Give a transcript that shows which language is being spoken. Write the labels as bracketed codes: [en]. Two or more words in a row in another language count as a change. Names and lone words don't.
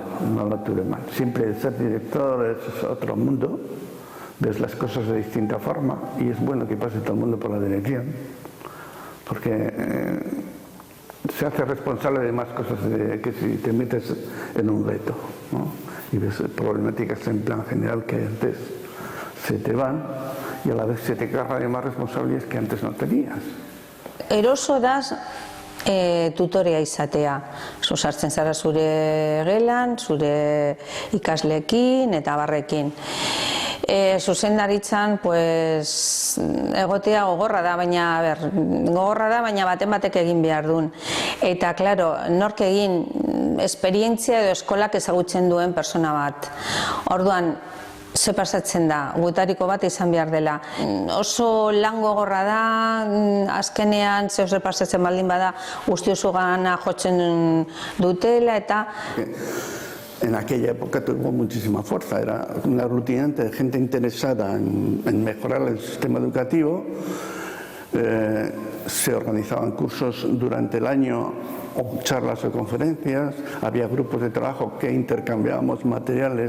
[es] Siempre ser director es otro mundo, ves las cosas de distinta forma y es bueno que pase todo el mundo por la dirección, porque se hace responsable de más cosas que si te metes en un reto, ¿no? Y ves problemáticas en plan general que antes se te van y a la vez se te carga de más responsabilidades que antes no tenías. [eu] Eroso das tutorea izatea. Sartzen zara zure gelan, zure ikasleekin eta barrekin. Zuzendaritzan pues egotea gogorra da, baina baten batek egin behar duen. Eta claro, nork egin esperientzia edo eskolak ezagutzen duen persona bat. Orduan, ze pasatzen da, gutariko bat izan behar dela. Oso lan gogorra da, azkenean zehose pasatzen baldin bada guzti oso gana jotzen dutela eta... [es] En aquella época tuvo muchísima fuerza, era una aglutinante de gente interesada en mejorar el sistema educativo. Se organizaban cursos durante el año o charlas o conferencias, había grupos de trabajo que intercambiábamos materiales.